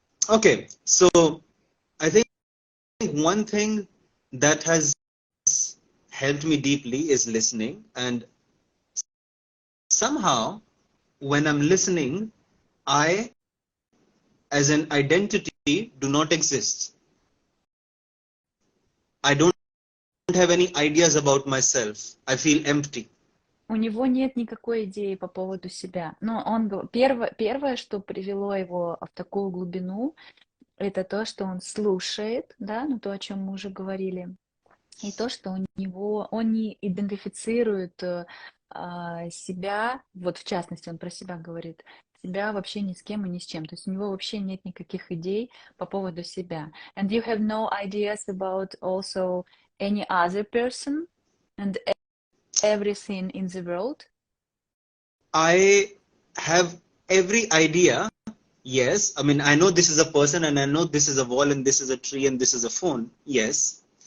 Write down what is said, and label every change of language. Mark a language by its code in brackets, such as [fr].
[en] Okay, so I think one thing that has helped me deeply is listening, and somehow when I'm listening, I, as an identity, do not exist. I don't have any ideas about myself. I feel empty. [ru] У него нет никакой идеи по поводу себя. Но первое, что привело его в такую глубину, это то, что он слушает, да, ну то, о чем мы уже говорили, и то, что он не идентифицирует себя, вот в частности он про себя говорит, себя вообще ни с кем и ни с чем. То есть у него вообще нет никаких идей по поводу себя. [en] And you have no ideas about also any other person and everything in the world? I have every idea. Yes. I mean, I know this is a person and I know this is a wall and this is a tree and this is a phone. Yes.